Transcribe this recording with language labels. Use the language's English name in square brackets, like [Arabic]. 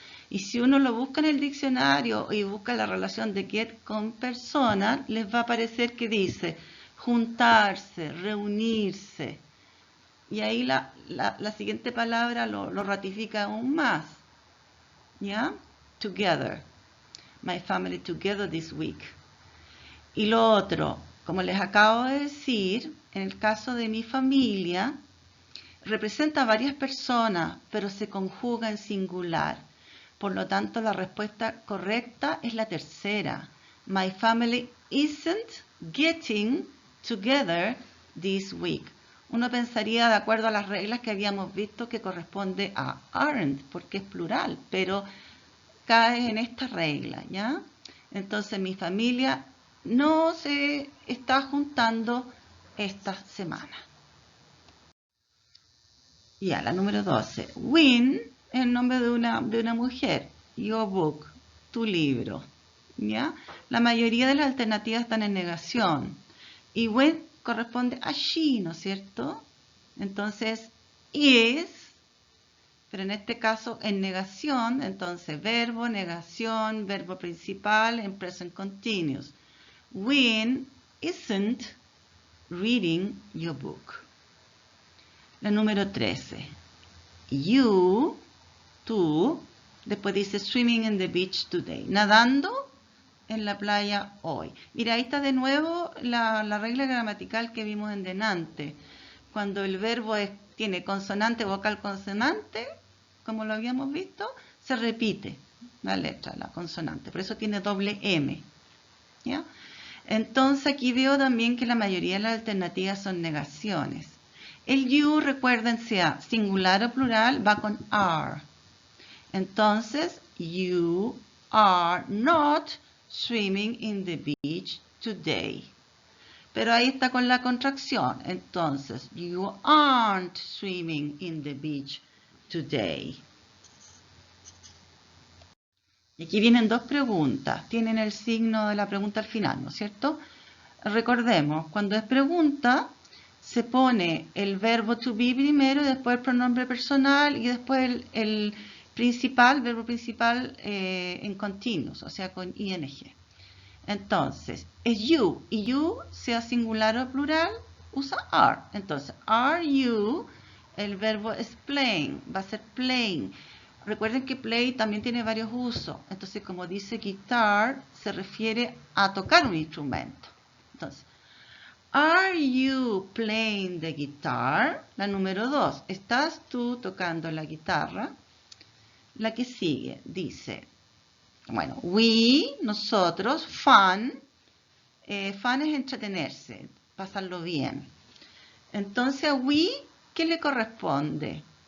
[Spanish] Y si uno lo busca en el diccionario y busca la relación de get con persona, les va a aparecer que dice juntarse, reunirse. Y ahí la siguiente palabra lo ratifica aún más, ¿ya? Together. [English] my family together this week. [Spanish] Y lo otro, como les acabo de decir, en el caso de mi familia, representa a varias personas, pero se conjuga en singular. Por lo tanto, la respuesta correcta es la tercera. [English] My family isn't getting together this week. [Spanish] Uno pensaría, de acuerdo a las reglas que habíamos visto, que corresponde a aren't, porque es plural, pero cae en esta regla, ¿ya? Entonces, mi familia no se está juntando esta semana. Ya, la número 12. Win es el nombre de una mujer. Your book, tu libro. ¿Ya? La mayoría de las alternativas están en negación. Y when corresponde a she, ¿no es cierto? Entonces, is, pero en este caso en negación, entonces verbo, negación, verbo principal en present continuous. [English] Win isn't reading your book. [Spanish] La número 13. You, tú, después dice swimming in the beach today. Nadando en la playa hoy. Mira, ahí está de nuevo la regla gramatical que vimos en delante. Cuando el verbo tiene consonante, vocal, consonante, como lo habíamos visto, se repite la letra, la consonante. Por eso tiene doble M. ¿Ya? Entonces aquí veo también que la mayoría de las alternativas son negaciones. El you, recuerden, sea singular o plural, va con are. [English] Entonces, you are not swimming in the beach today. [Spanish] Pero ahí está con la contracción. [English] Entonces, you aren't swimming in the beach today. [Spanish] Y aquí vienen dos preguntas. Tienen el signo de la pregunta al final, ¿no es cierto? Recordemos, cuando es pregunta, se pone el verbo to be primero, después el pronombre personal y después el principal, verbo principal en continuous, o sea, con ing. Entonces, es you, y you, sea singular o plural, usa are. Entonces, are you, el verbo es playing, va a ser playing. Recuerden que play también tiene varios usos. Entonces, como dice guitar, se refiere a tocar un instrumento. [English] Entonces, are you playing the guitar? [Spanish] La número 2. ¿Estás tú tocando la guitarra? La que sigue dice, bueno, we, nosotros, fun. Fun es entretenerse, pasarlo bien. Entonces a we, ¿qué le corresponde?